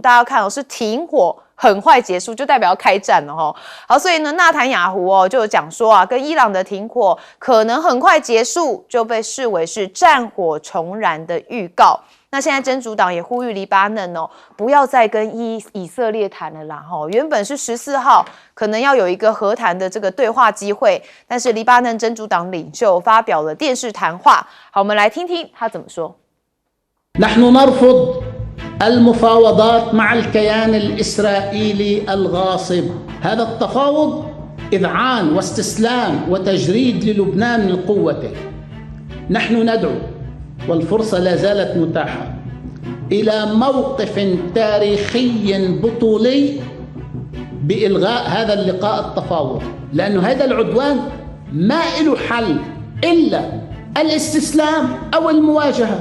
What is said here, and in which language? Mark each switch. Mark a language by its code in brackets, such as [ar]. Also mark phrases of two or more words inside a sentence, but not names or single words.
[zh] 大家看是停火很快结束，就代表要开战了好，所以呢，纳坦雅胡就有讲说跟伊朗的停火可能很快结束，就被视为是战火重燃的预告。那现在真主党也呼吁黎巴嫩不要再跟以色列谈了啦原本是14号可能要有一个和谈的这个对话机会，但是黎巴嫩真主党领袖发表了电视谈话。好，我们来听听他怎么说。 [ar] نحن نرفض المفاوضات مع الكيان الإسرائيلي الغاصب. هذا التفاوض إذعان واستسلام وتجريد للبنان من قوته. نحن ندعو والفرصة لا زالت متاحة إلى موقف تاريخي بطولي بإلغاء هذا اللقاء التفاوض، لأن هذا العدوان ما له حل إلا الاستسلام أو المواجهة.